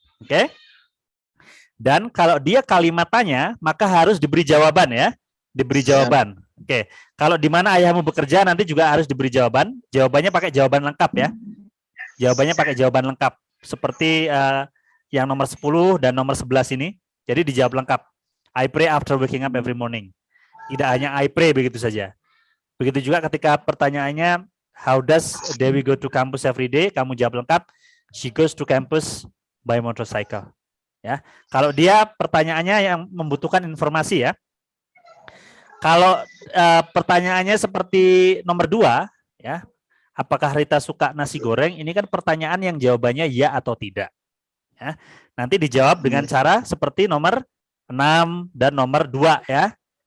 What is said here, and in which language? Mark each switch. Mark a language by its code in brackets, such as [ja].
[id] Oke? Dan kalau dia kalimat tanya, maka harus diberi jawaban ya. Diberi jawaban. Oke. Kalau di mana ayahmu bekerja nanti juga harus diberi jawaban. Jawabannya pakai jawaban lengkap ya. Jawabannya pakai jawaban lengkap seperti yang nomor 10 dan nomor 11 ini. Jadi dijawab lengkap. [en] I pray after waking up every morning. [id] Tidak hanya [en] I pray [id] begitu saja. Begitu juga ketika pertanyaannya [en] how does Dewi go to campus every day? [id] Kamu jawab lengkap. [en] She goes to campus by motorcycle. [id] Ya. Kalau dia pertanyaannya yang membutuhkan informasi ya. Kalau pertanyaannya seperti nomor 2 ya. Apakah Rita suka nasi goreng? Ini kan pertanyaan yang jawabannya ya atau tidak. Ya. Nanti dijawab dengan cara seperti nomor 6 dan nomor 2 ya.